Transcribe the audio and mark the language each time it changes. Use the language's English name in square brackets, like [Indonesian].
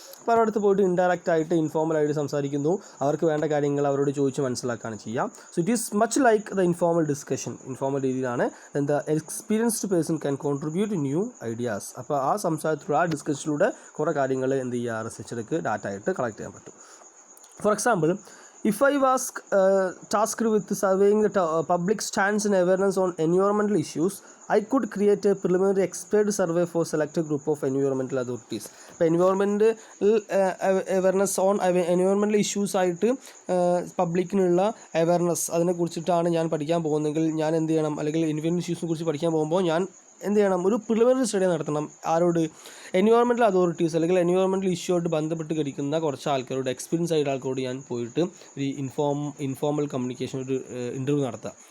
[Malayalam] അപ്പോൾ അവരുടെ അടുത്ത് പോയിട്ട് ഇൻഡയറക്റ്റ് ആയിട്ട് ഇൻഫോർമലായിട്ട് സംസാരിക്കുന്നു, അവർക്ക് വേണ്ട കാര്യങ്ങൾ അവരോട് ചോദിച്ച് മനസ്സിലാക്കുകയാണ് ചെയ്യാം. [English] So it is much like the informal discussion. [Malayalam] Informal രീതിയിലാണ് the experienced person can contribute new ideas. അപ്പോൾ ആ സംസാരത്തിലൂടെ, ആ ഡിസ്കഷനിലൂടെ കുറേ കാര്യങ്ങൾ എന്ത് ചെയ്യുക, റിസർച്ചർക്ക് ഡാറ്റ ആയിട്ട് കളക്ട് ചെയ്യാൻ പറ്റും. [English] For example, if I was tasked with surveying the public stance and awareness on environmental issues, I could create a preliminary expert survey for selected group of environmental authorities. [Malayalam] ഇപ്പോൾ environment awareness on environmental issues ആയിട്ട് പബ്ലിക്കിനുള്ള awareness അതിനെക്കുറിച്ചിട്ടാണ് ഞാൻ പഠിക്കാൻ പോകുന്നതെങ്കിൽ ഞാൻ എന്ത് ചെയ്യണം, അല്ലെങ്കിൽ environmental ഇഷ്യൂസിനെ കുറിച്ച് പഠിക്കാൻ പോകുമ്പോൾ ഞാൻ എന്ത് ചെയ്യണം, ഒരു പ്രിലിമിനറി സ്റ്റഡി നടത്തണം. ആരോട്, എൻവയോൺമെൻറ്റൽ അതോറിറ്റീസ് അല്ലെങ്കിൽ എൻവയോൺമെൻറ്റൽ ഇഷ്യൂ ആയിട്ട് ബന്ധപ്പെട്ട് കിടക്കുന്ന കുറച്ച് ആൾക്കാരോട്, എക്സ്പീരിയൻസ് ആയിട്ട് ആൾക്കാരോട് ഞാൻ പോയിട്ട് ഒരു ഇൻഫോർമൽ കമ്മ്യൂണിക്കേഷൻ, ഒരു ഇൻ്റർവ്യൂ നടത്തുക.